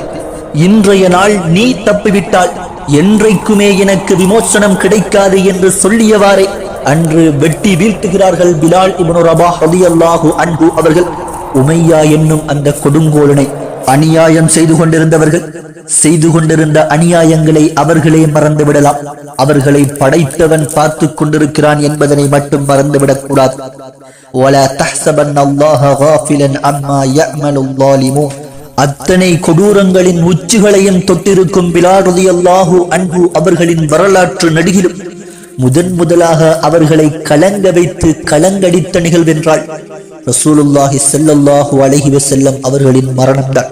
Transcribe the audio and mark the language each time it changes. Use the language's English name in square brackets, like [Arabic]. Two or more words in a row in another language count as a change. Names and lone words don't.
[Tamil] இன்றைய நாள் நீ தப்பிவிட்டால் என்றைக்குமே எனக்கு விமோசனம் கிடைக்காது என்று சொல்லியவாறே அன்று வெட்டி வீழ்த்துகிறார்கள் பிலால் இப்னு ரபாஹ் [Arabic] رضي الله عنه [Tamil] அவர்கள். உமையா என்னும் அந்த கொடுங்கோலனை அநியாயம் செய்து கொண்டிருந்தவர்கள் செய்து கொண்டிருந்த அநியாயங்களை அவர்களே மறந்து விடலாம். அவர்களை படைத்தவன் பார்த்து கொண்டிருக்கிறான் என்பதனை மட்டும் மறந்துவிடக் கூடாது. [Arabic] وَلَا تَحْسَبَنَّ اللَّهَ غَافِلًا عَمَّا يَعْمَلُ الظَّالِمُونَ. [Tamil] அத்தனை கொடூரங்களின் உச்சிகளையும் தொட்டிருக்கும் பிலால் [Arabic] رضي الله عنه [Tamil] அவர்களின் வரலாற்று நடிகிலும் முதலாக அவர்களை கலங்க வைத்து கலங்கடித்த நிகழ்வென்றால் [Arabic] رسول الله صلى الله عليه وسلم [Tamil] அவர்களின் மரணம்தான்.